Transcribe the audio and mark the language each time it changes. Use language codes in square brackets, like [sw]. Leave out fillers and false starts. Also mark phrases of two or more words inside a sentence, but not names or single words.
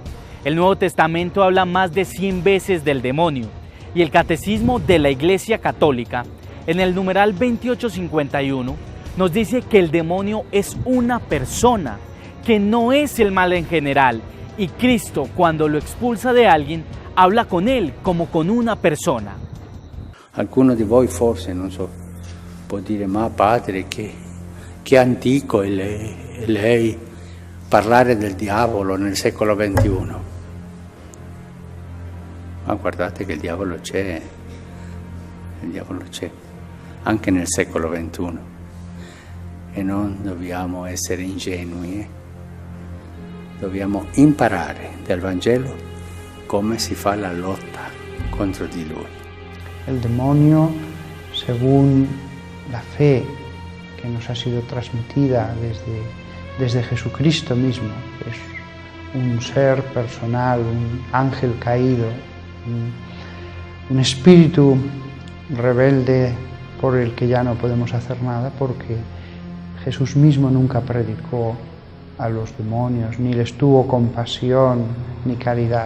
[es] El Nuevo Testamento habla más de 100 veces del demonio y el Catecismo de la Iglesia Católica, en el numeral 2851, nos dice que el demonio es una persona, que no es el mal en general, y Cristo, cuando lo expulsa de alguien, habla con él como con una persona. [it] Alguno di voi forse, non so, può dire, ma padre, che antico è lei parlare del diavolo nel secolo XXI. Ma guardate che il diavolo c'è anche nel secolo XXI e non dobbiamo essere ingenui, dobbiamo imparare dal Vangelo come si fa la lotta contro di lui. [es] El demonio, según la fe que nos ha sido transmitida desde Jesucristo mismo, que es un ser personal, un ángel caído, un espíritu rebelde por el que ya no podemos hacer nada, porque Jesús mismo nunca predicó a los demonios, ni les tuvo compasión ni caridad.